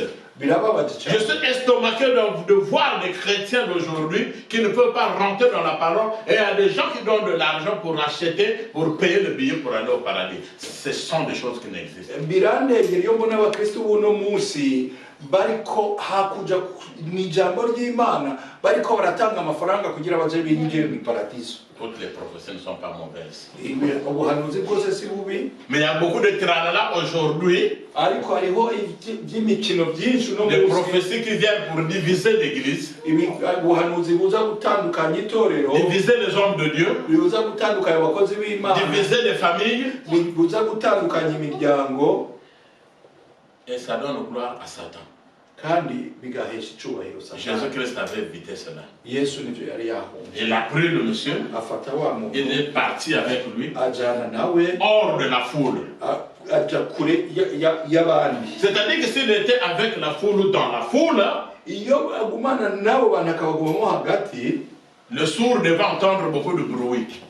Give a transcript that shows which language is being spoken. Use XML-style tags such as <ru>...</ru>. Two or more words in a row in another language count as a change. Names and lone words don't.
<fr>Je suis estomaqué de voir des chrétiens d'aujourd'hui qui ne peuvent pas rentrer dans la parole, et il y a des gens qui donnent de l'argent pour acheter, pour payer le billet pour aller au paradis. Ce sont des choses qui n'existent pas.</fr> <rn>bariko hakuja mwijambo ry'Imana bariko baratanga amafaranga kugira baje binjire mu paradiso.</rn> <fr>Toutes les prophéties ne sont pas mauvaises.</fr> <rn>Ubuhanuzi bwose si bubi.</rn> <fr>Mais il y a beaucoup de tralala aujourd'hui.</fr> <rn>Ariko hariho by'imikino byinshi no</rn> <fr>des prophéties qui viennent pour diviser l'église.</fr> <rn>Ubuhanuzi buza gutandukanya itorero.</rn> <fr>Diviser les hommes de Dieu.</fr> <rn>Buza gutandukanya abakozi b'Imana.</rn> <fr>Diviser les familles.</fr> <rn>Buza gutandukanya imiryango.</rn> <fr>Et ça donne gloire à Satan. Jésus-Christ avait évité cela. Il a pris le monsieur. Il est parti avec lui hors de la foule. C'est-à-dire que s'il était avec la foule ou dans la foule, le sourd devait entendre beaucoup de bruit.</fr>